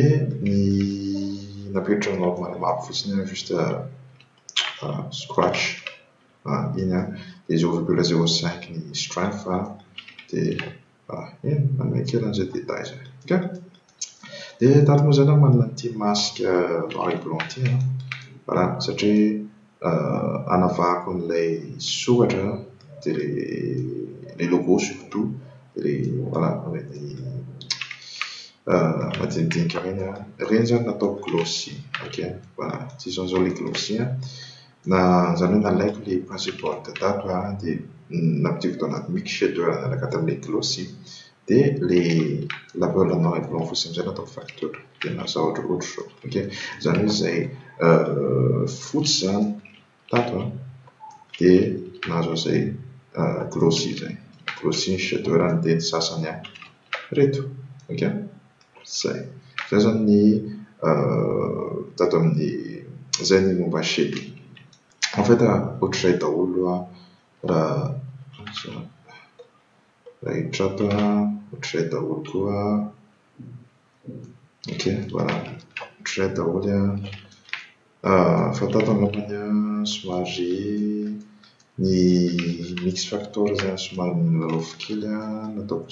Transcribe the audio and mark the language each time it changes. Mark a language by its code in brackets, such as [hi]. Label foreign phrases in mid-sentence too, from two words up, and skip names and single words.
[mg] ny napetraka [en] normal map [mg] fotsiny juste scratch iny dia 0,05 ny strength dia iny manome kely an'izay détail zay ok dia tato moa zany manana an'ity [fr] masque noir et blanc [mg] ity voilà satria anavahako an'ilay soratra dia [fr] les logos surtout voilà [mg] madinidinika reny zany nataoko glossy ok voilà ty zao le glossy na zany hoe nalaiko [fr] le principal [mg] tato dia nampidiko tao anaty [en] mix shader [mg] nalaka tamin'ilay glossy dia [fr] le label noir et [mg] blanc fotsiny amizay nataoko facteur dia nasa ohatrohatro zao ok zany hoe zay fotsy zany tato dia nahazo an'izay glossy zay [en] glossy shader [mg] dia ny sasany reto ok zay zany ny tato amin'ny zay ny momba shading [fr] en fait [mg] ohatr'izay daholo raha hitrato ohatr'izay daholo koa ok voilà ohatr'izay daholo fa tato alongany somary ny [en] mix factor [mg] zany somary nilalaofo kely nataoko